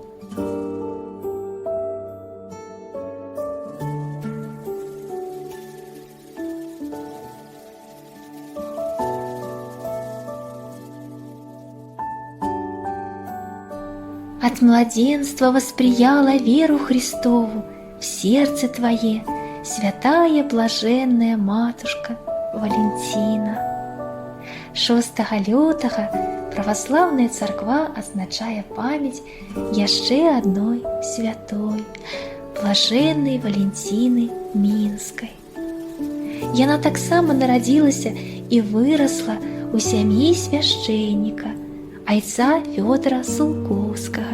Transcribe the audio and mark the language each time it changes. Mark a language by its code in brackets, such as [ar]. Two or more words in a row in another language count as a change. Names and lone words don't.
[ru] От младенства восприяла веру Христову в сердце Твое, святая блаженная матушка Валентина. [be] 6 лютага праваслаўная царква адзначае памяць яшчэ адной святой, блаженнай Валентины Мінскай. Яна таксама нарадзілася і вырасла ў сям'і свяшчэнніка, айца Фёдора Сулкоўскага.